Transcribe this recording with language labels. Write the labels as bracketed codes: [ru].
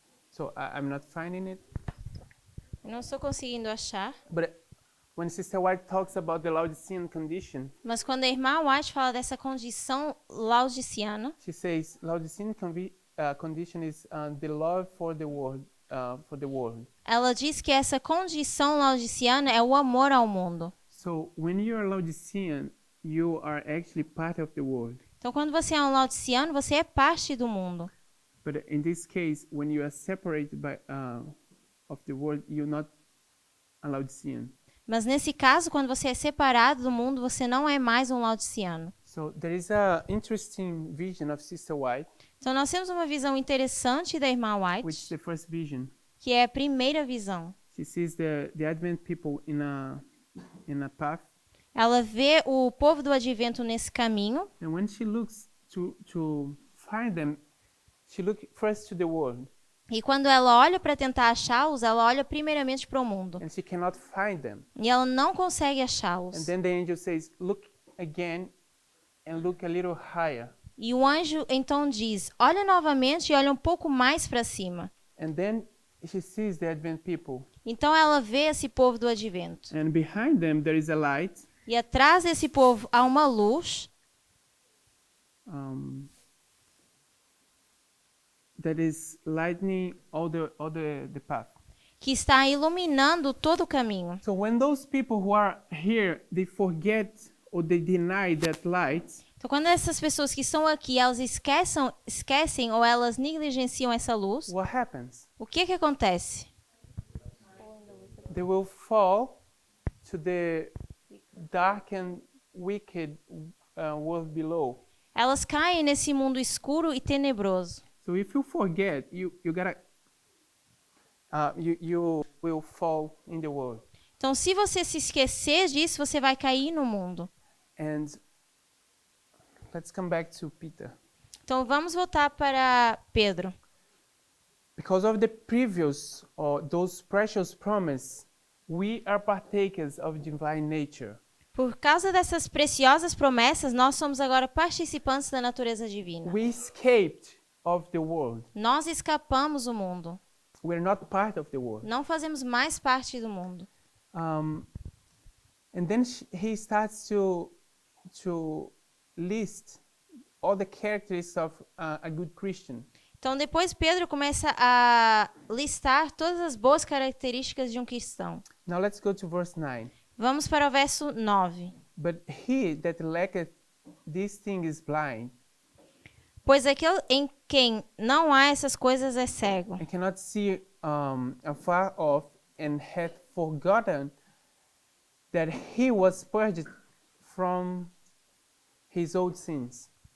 [en] So I'm not finding it, [pt] Eu não estou conseguindo achar, [en] but when Sister White talks about the Laodicean condition, [pt] mas quando a irmã White fala dessa condição laodiciana, [en] she says Laodicean condition is the love for the world. For the world. [pt] Ela diz que essa condição laodiceana é o amor ao mundo. [en] So when you are Laodicean, you are actually part of the world. [pt] Então, quando você é um laodiceano, você é parte do mundo. [en] But in this case, when you are separated of the world, you're not a Laodicean. [pt] Mas nesse caso, quando você é separado do mundo, você não é mais um laodiceano. [en] So there is a interesting vision of Sister White, [pt] Então, nós temos uma visão interessante da irmã [en] which is [pt] White, [en] the first vision. [pt] que é a primeira visão. [en] She sees the Advent people in a path, [pt] Ela vê o povo do advento nesse caminho, [en] and when she looks to find them, she looks first to the world, [pt] e quando ela olha para tentar achá-los, ela olha primeiramente para o mundo. [en] and she cannot find them. [pt] E ela não consegue [en] And [pt] achá-los. [en] then the angel says, "Look again, and look a little higher." [pt] E o anjo então diz: olha novamente e olha um pouco mais para cima. [en] And then she sees the Advent people, [pt] Então ela vê esse povo do advento. [en] and behind them there is a light. [pt] E atrás desse povo há uma luz [en] That is lightening all the path. [pt] que está iluminando todo o caminho. [en] So when those people who are here, they forget or they deny that light, [pt] Então, quando essas pessoas que estão aqui, elas esquecem ou elas negligenciam essa luz, [en] what happens? [pt] o que acontece? [en] They will fall to the dark and wicked world below. [pt] Elas caem nesse mundo escuro e tenebroso. [en] So if you forget, you gotta you will fall in the world. [pt] Então, se você se esquecer disso, você vai cair no mundo. [en] And let's come back to Peter. [pt] Então, vamos voltar para Pedro. [en] Because of the previous or those precious promises, we are partakers of divine nature. [pt] Por causa dessas preciosas promessas, nós somos agora participantes da natureza divina. [en] We escaped of the world. [pt] Nós escapamos do mundo. [en] We're not part of the world. [pt] Não fazemos mais parte do mundo. [en] And then he starts to list all the characteristics of a good Christian. [pt] Então, depois Pedro começa a listar todas as boas características de um cristão. [en] Now let's go to verse 9. [pt] Vamos para o verso 9. [en] But he that lacketh these things is blind, [pt] Pois aquele em quem não há essas coisas é cego, [en] and cannot see afar off, and hath forgotten that he was purged from his old sins.